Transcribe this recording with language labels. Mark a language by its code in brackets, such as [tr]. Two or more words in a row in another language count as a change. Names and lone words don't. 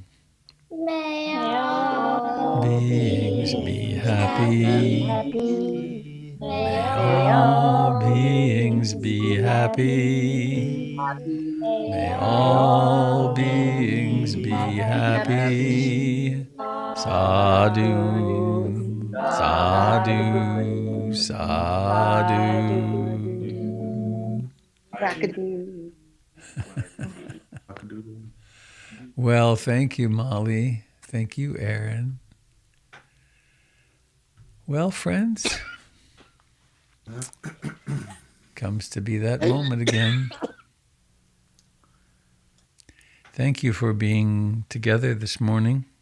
[en] May all Beings be happy. May all beings be happy. May all beings be happy. [pi] Sadhu, sadhu, sadhu. Rockadoo. [en] Well, thank you, Molly. Thank you, Aaron. Well, friends, comes to be that moment again. Thank you for being together this morning.